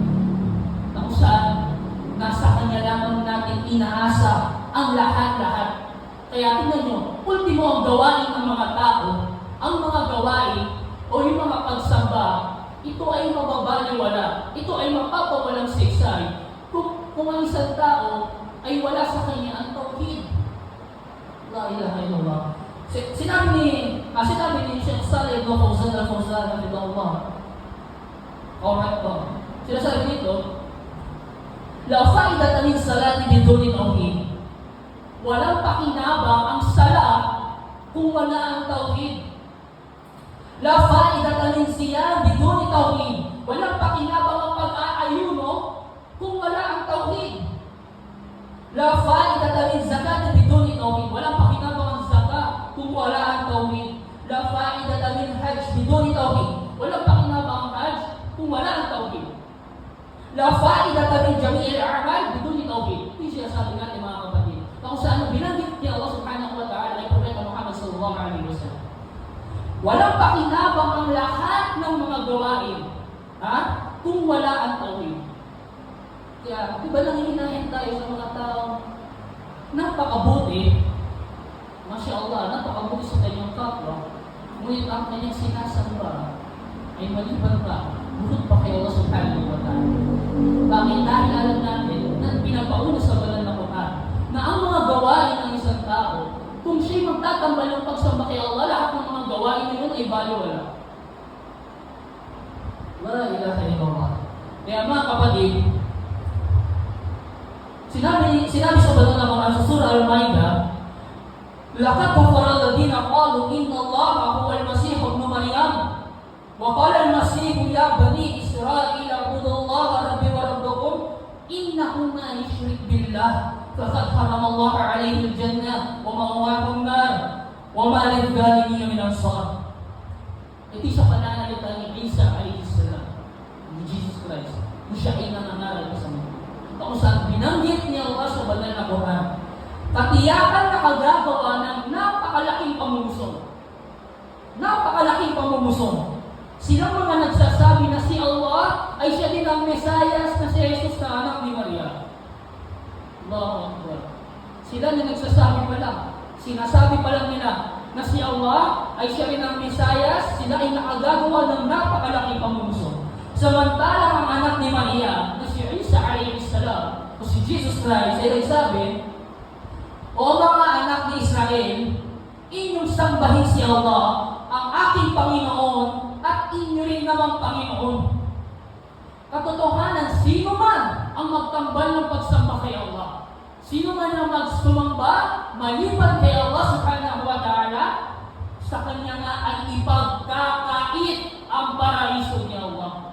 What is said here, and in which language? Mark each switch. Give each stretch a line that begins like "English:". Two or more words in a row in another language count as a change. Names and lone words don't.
Filipino: Na kung saan, nasa Kanya lamang natin inaasa ang lahat-lahat. Kaya tingnan nyo, ultimo ang gawain ng mga tao, ang mga gawain o yung mga pagsamba, ito ay mababaliwala, ito ay mapapawalang siksay. Kung ang isang tao ay wala sa kanya ang tauhid.
Arabic: لا إله إلا الله.
Filipino: Sinabi ni Sheikh Saleh ibn Fawzan al-Fawzan rahimahullah. Alright po. Sinasabi nito,
Arabic: لا فائدة من صلاة بدون توحيد.
Filipino: Walang pakinabang ang sala kung wala ang tauhid.
Arabic: لا فائدة من صيام بدون توحيد.
Filipino: Walang pakinabang ang pag-aayuno kung wala ang tauhid.
Arabic: لا فائدة من زكاة بدون توحيد.
Filipino: Walang pakinabang ang zakat kung wala ang tauhid.
Arabic: لا فائدة من حج بدون توحيد.
Filipino: Walang pakinabang ang hajj kung wala ang tauhid.
Arabic: لا فائدة من جميع الأعمال بدون توحيد.
Filipino: Hindi siya sabi natin mga kapatid. Kung saan binanggit ni Allah
Arabic: سبحانه وتعالى
Filipino: ay Propeta Muhammad
Arabic: صلى الله عليه وسلم.
Filipino: Walang pakinabang ang lahat ng mga gawain, kung wala ang tauhid. Kaya, di ba nanghihinahin tayo sa mga taong napakabuti,
Arabic: ما شاء الله,
Filipino: napakabuti sa kanyang kapwa, ngunit ang kanyang sinasamba ay maliban pa, bukod pa kay Allah
Arabic: سبحانه وتعالى.
Filipino: Bakit? Dahil alam natin na pinapauna sa banal na Quran na ang mga gawain ng isang tao, kung siya'y magtatambal ng pagsamba kay Allah, lahat ng mga gawain na yun ay baliwala.
Arabic: لا إله إلا الله.
Filipino: Kaya mga kapatid, sinabi sa banal na Quran sa Surah Al-Maidah,
Arabic: لقد كفر الذين قالوا إن الله هو المسيح ابن مريم وقال المسيح يا بني إسرائيل اعبدوا الله ربي وربكم إنه من يشرك بالله فقد حرم الله عليه الجنة ومأواه النار وما للظالمين من أنصار.
Filipino: Ito sa pananalita ni Isa
Arabic: عليه السلام,
Filipino: ni Jesus Christ, na siya ay nangangaral sa mundo. Kung saan binanggit niya Allah sa banal na Quran, katiyakan na kagagawa ng napakalaking pamumusong. Napakalaking pamumusong. Silang mga nagsasabi na si Allah ay siya din ang Mesayas na si Jesus na anak ni Maria.
Arabic: الله أكبر.
Filipino: Sila na nagsasabi pa lang, sinasabi pa lang nila na si Allah ay siya rin ang Mesayas, sila ay nakagagawa ng napakalaking pamumusong. Samantalang ang anak ni Maria na si Isa
Arabic: عليه السلام
Filipino: o si Jesus Christ ay nagsabi, o mga anak ni Israel, inyong sambahin si Allah, ang aking Panginoon, at inyo rin namang Panginoon. Katotohanan, sino man ang magtambal ng pagsamba kay Allah, sino man ang magsumamba, maliban kay Allah
Arabic: سبحانه وتعالى,
Filipino: sa Kanya nga ay ipagkakait ang paraiso ni Allah.